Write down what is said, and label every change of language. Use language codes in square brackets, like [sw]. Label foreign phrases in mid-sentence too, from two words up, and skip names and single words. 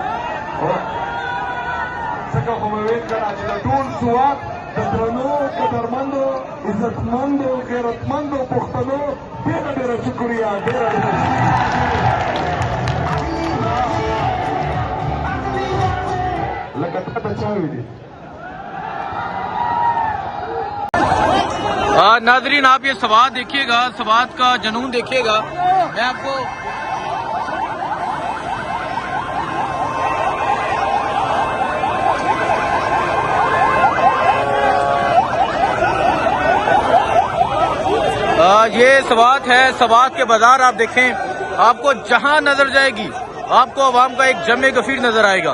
[ps] ځکه خو مې ویل که نه چې د ټول سوات د درنو قدرمندو عزتمندو غیرتمندو پښتنو ډېره ډېره شکریا ډېره ډېره لکه تا ته چا ویلي [ur] ناظرین آپ یہ سوات دیکھیے گا، سوات کا جنون دیکھیے گا. میں آپ کو یہ سوات ہے، سوات کے بازار آپ دیکھیں، آپ کو جہاں نظر جائے گی آپ کو عوام کا ایک جم غفیر نظر آئے گا.